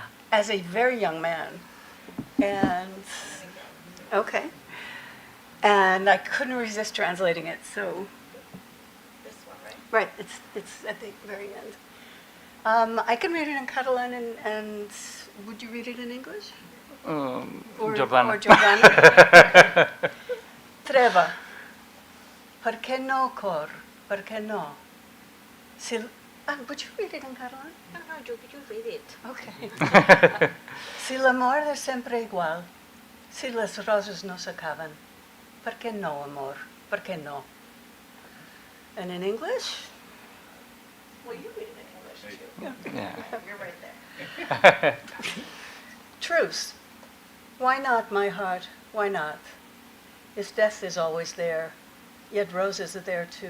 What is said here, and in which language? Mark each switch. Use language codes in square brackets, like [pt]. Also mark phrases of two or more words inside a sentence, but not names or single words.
[en] as a very young man, and okay, and I couldn't resist translating it. So. Right, it's at the very end. I can read it in Catalan, and would you read it in English? Jordana. Or Jordana? Treva. [ca] Per què no, cor? Per què no? [en] Would you read it in Catalan? No, you read it. Okay. [ca] Si l'amor és sempre igual, si les roses no s'acaben, per què no, amor? Per què no? [en] And in English? Well, you read it in English too. Yeah. You're right there. Truce. Why not, my heart? Why not? If death is always there, yet roses are there too.